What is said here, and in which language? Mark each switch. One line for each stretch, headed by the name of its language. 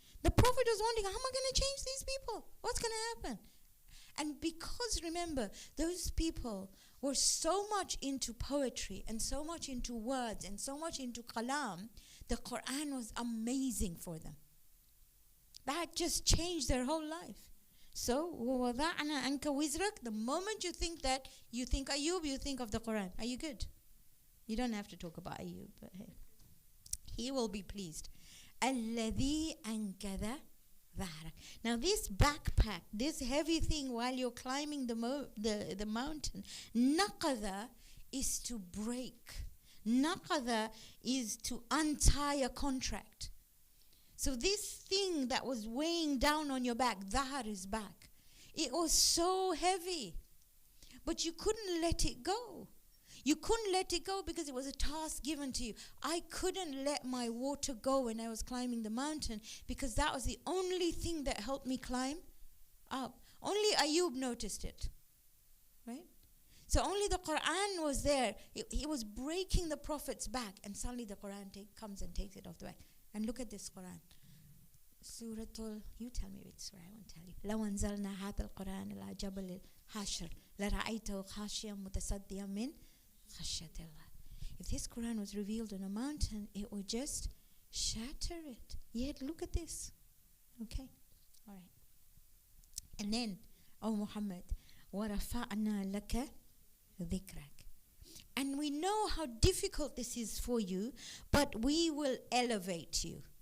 English: The Prophet was wondering, how am I going to change these people? What's going to happen? And because, remember, those people were so much into poetry and so much into words and so much into kalam, the Quran was amazing for them. That just changed their whole life.
Arabic: So, وَوَضَعْنَا أَنْكَ وِزْرَكَ.
English: The moment you think that, you think Ayub, you think of the Quran. Are you good? You don't have to talk about Ayub, but hey. He will be pleased.
Arabic: الَّذِي أَنْكَذَ ظَهْرَكَ.
English: Now this backpack, this heavy thing while you're climbing the mountain, naqadha is to break. Naqadha is to untie a contract. So this thing that was weighing down on your back, dhahar is back. It was so heavy, but you couldn't let it go. You couldn't let it go because it was a task given to you. I couldn't let my water go when I was climbing the mountain because that was the only thing that helped me climb up. Only Ayub noticed it, right? So only the Quran was there. He was breaking the Prophet's back, and suddenly the Quran comes and takes it off the back. And look at this Quran. Suratul, you tell me which surah, I won't tell you.
Arabic: لو أنزلنا هذا القرآن على جبل الحشر لرأيته خاشعا متصدعا من خشية الله.
English: If this Quran was revealed on a mountain, it would just shatter it. Yet look at this. Okay, all right. And then, oh Muhammad,
Arabic: وَرَفَعْنَا لَكَ ذِكْرَكَ.
English: And we know how difficult this is for you, but we will elevate you.